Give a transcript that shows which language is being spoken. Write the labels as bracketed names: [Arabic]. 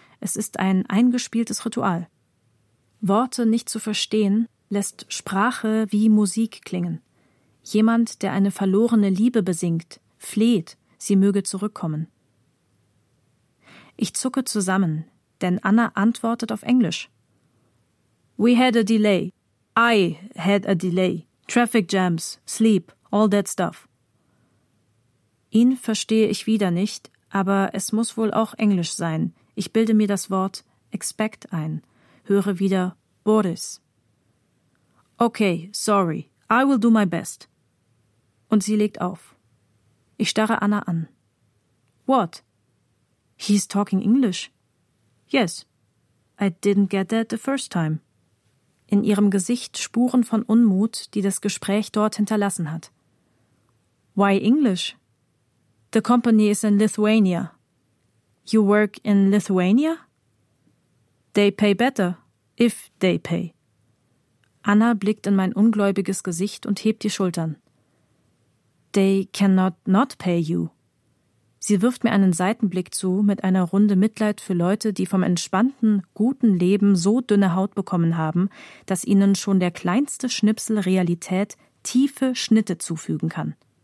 [German] Es ist ein eingespieltes Ritual. Worte nicht zu verstehen, lässt Sprache wie Musik klingen. Jemand, der eine verlorene Liebe besingt, fleht, sie möge zurückkommen. Ich zucke zusammen, denn Anna antwortet auf Englisch. [English] We had a delay. I had a delay. Traffic jams, sleep, all that stuff. [German] Ihn verstehe ich wieder nicht, aber es muss wohl auch Englisch sein. Ich bilde mir das Wort expect ein, höre wieder Boris. [English] Okay, sorry. I will do my best. [German] Und sie legt auf. Ich starre Anna an. [English] What? He's talking English. Yes. I didn't get that the first time. [German] In ihrem Gesicht Spuren von Unmut, die das Gespräch dort hinterlassen hat. [English] Why English? The company is in Lithuania. You work in Lithuania? They pay better, if they pay. [German] Anna blickt in mein ungläubiges Gesicht und hebt die Schultern. [English] They cannot not pay you. [German] Sie wirft mir einen Seitenblick zu mit einer Runde Mitleid für Leute, die vom entspannten, guten Leben so dünne Haut bekommen haben, dass ihnen schon der kleinste Schnipsel Realität tiefe Schnitte zufügen kann.